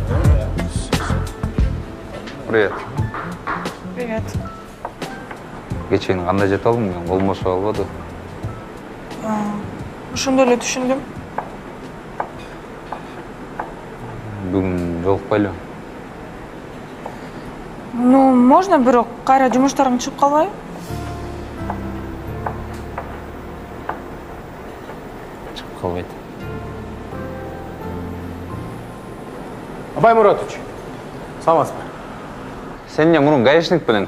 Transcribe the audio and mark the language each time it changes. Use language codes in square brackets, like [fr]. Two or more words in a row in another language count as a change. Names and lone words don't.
[ru] Привет. Привет. [ky] Кечени кандай жете алдың? Мен колум бошо албады. Ошондой эле түшүндүм. Бүгүн жолукпайлы. [ru] Ну, можно [ky] бирок кайра жумуштарың чыгып калбайбы? Чыгып калбайт. Абай Муратович, саламатсызбы? Сен эмне мурун гаишник белең?